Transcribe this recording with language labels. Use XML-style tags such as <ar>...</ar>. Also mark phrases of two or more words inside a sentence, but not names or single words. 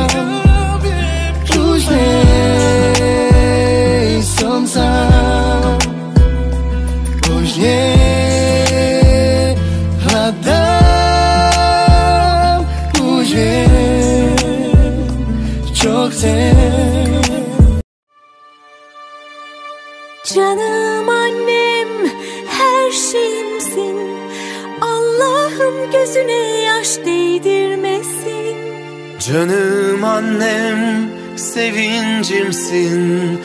<sk>Už nej som sám. Už nehľadám. Už viem, čo chcem.</sk> <tr>Canım annem, her şeyimsin. Allah'ım gözüne yaş değdirmesin. Canım annem, sevincimsin.</tr>